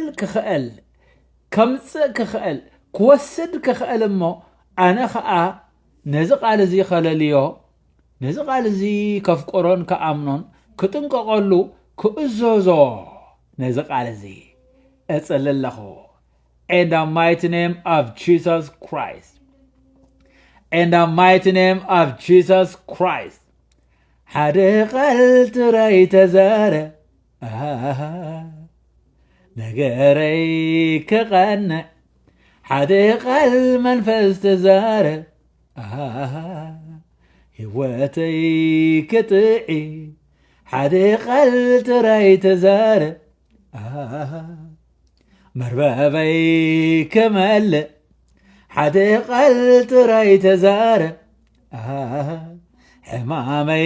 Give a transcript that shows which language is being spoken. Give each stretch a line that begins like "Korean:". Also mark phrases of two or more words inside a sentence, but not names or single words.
Tigrinya: ክኽእል ከምፅእ ክኽእል ክወስድ ክኽእል እሞ ኣነ ከዓ ነዚ ቃል እዚ ኸለልዮ ነዚ ቃል እዚ ከፍቆሮን ከኣምኖን ክጥንቀቐሉ ክእዘዞ ነዚ ቃል እዚ እጽሊ ኣለኹ
English: in the mighty name of Jesus Christ in the mighty name of Jesus Christ
Tigrinya: ሓደ ቃል ጥራይ ተዛረ ነገረይ ክቐንዕ ሓደ ቃል መንፈስ ተዛረ ህይወተይ ክጥዒ ሓደ ቃል ጥራይ ተዛረ መርበበይ ክመልእ ሓደ ቃል ጥራይ ተዛረ ሕማመይ